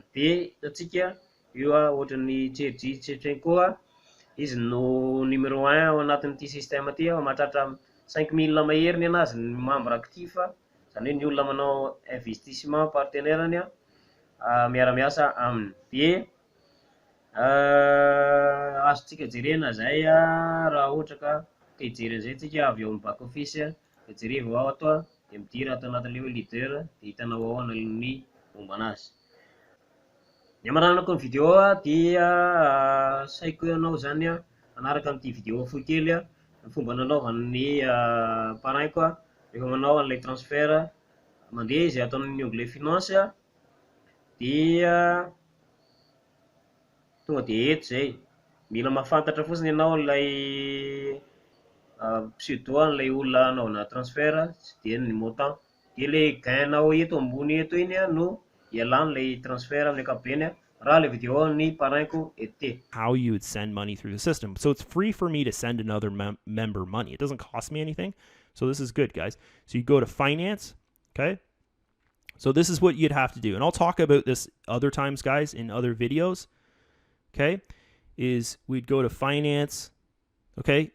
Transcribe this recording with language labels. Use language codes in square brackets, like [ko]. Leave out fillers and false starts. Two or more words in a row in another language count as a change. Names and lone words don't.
[mg] Dia hitantsika io ohatran'ny JJ koa izy no numéro 1 ao anatin'ity système ty, mahatratra 5000 mahery ny anazy ny [fr] membre actif, [mg] Zany hoe ny olona manao [fr] investissement partenaire- [mg] ny miara-miasa aminy. De azontsika jerena zay raha ohatra ka hijery an'izay tsika avy eo amin'ny [en] back office [mg] de jerevy ao ato de midira ato anatin'le hoe leader de hitanao ao ny momba anazy. Ny amaranako ny vidéo dia saiko ianao zany anaraka amin'ity vidéo fohy kely ny fomba nanaovan'ny parrain-ko rehefa manao an'ilay transfert mandeha izy ato amin'ny [fr] onglet finance [mg] dia tonga de eto zay. Mila mahafantatra fotsiny ianao ilay pseudo an'ilay olona anaovana transfert tsy de ny montant, de le gain-nao eto ambony eto iny no ialan'ilay transfert amin'ny ankapobeny raha le vidéo ny parrain-ko eto. [en] How you would send money through the system. So it's free for me to send another member money. It doesn't cost me anything. So this is good, guys. So you go to finance, okay? So this is what you'd have to do. And I'll talk about this other times, guys, in other videos, okay? Is we'd go to finance, okay?